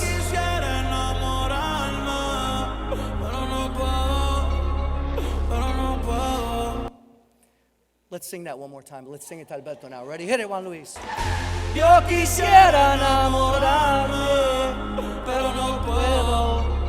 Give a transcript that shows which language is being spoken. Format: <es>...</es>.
<es>quisiera enamorarme, pero no puedo.</es> <en>let's sing that one more time. Let's sing it to Alberto now. Ready? Hit it, Juan Luis.</en> <es>Yo quisiera enamorarme, pero no puedo.</es>